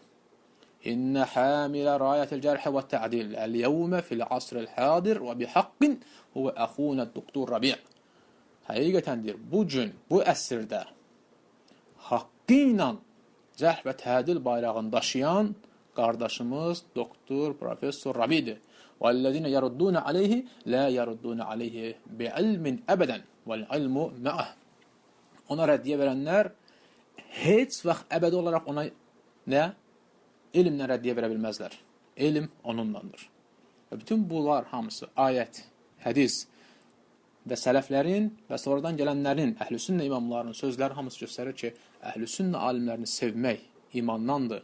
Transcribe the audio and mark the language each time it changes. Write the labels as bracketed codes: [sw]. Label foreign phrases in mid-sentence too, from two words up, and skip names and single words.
[ar] إن حامل راية الجرح والتعديل اليوم في العصر الحاضر وبحق هو أخونا دكتور ربيع'. [az] Həqiqətəndir, bu gün, bu əsrdə haqqı ilə cərh və tədil bayrağını daşıyan qardaşımız doktor, professor Rabi'dir. [ar] وَالَّذِينَ يَرُدُّونَ عَلَيْهِ لَا يَرُدُّونَ عَلَيْهِ بِعِلْمٍ أَبَدًا وَالْعِلْمُ مَعَهِ. [az] Ona rəddiyə verənlər heç vaxt əbədi olaraq ona nə? Elmlə rəddiyə verə bilməzlər. Elm onundandır. Və bütün bunlar hamısı ayət, hədis və sələflərin və sonradan gələnlərin, əhlüsünnə imamlarının sözləri hamısı göstərir ki, əhlüsünnə alimlərini sevmək imandandır.